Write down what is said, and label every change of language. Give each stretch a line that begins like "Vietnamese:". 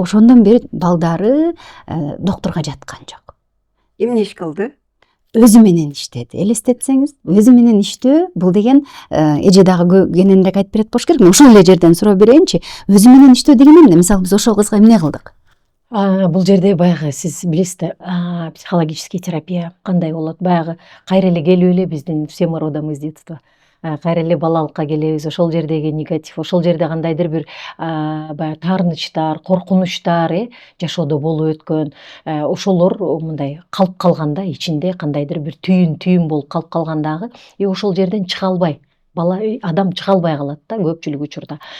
Kyrgyz: Ошондон бери балдары доктурга жаткан жок. Эмне иш кылды? Өзү менен иштеди. Элестетсеңиз, өзү менен иштөө бул деген эже дагы кененирээк айтып берет болуш керек. Ошол эле жерден суроо берейинчи. Өзү менен иштөө деген эмне? Мисалы биз ошол кызга эмне кылдык? Бул жерде баягы сиз билесиз да, психологический терапия кандай болот? Баягы кайра эле келип эле биздин
Russian: все мы родом из детства.
Kyrgyz: Кайра эле балалыкка келебиз, ошол жердеги негатив, ошол жерде кандайдыр бир баягы таарынычтар, коркунучтар жашоодо болуп өткөн, ошолор мындай калып калганда, ичинде кандайдыр бир түйүн болуп калып калгандагы, ошол жерден чыга албай, адам чыга албай калат да көпчүлүк учурда.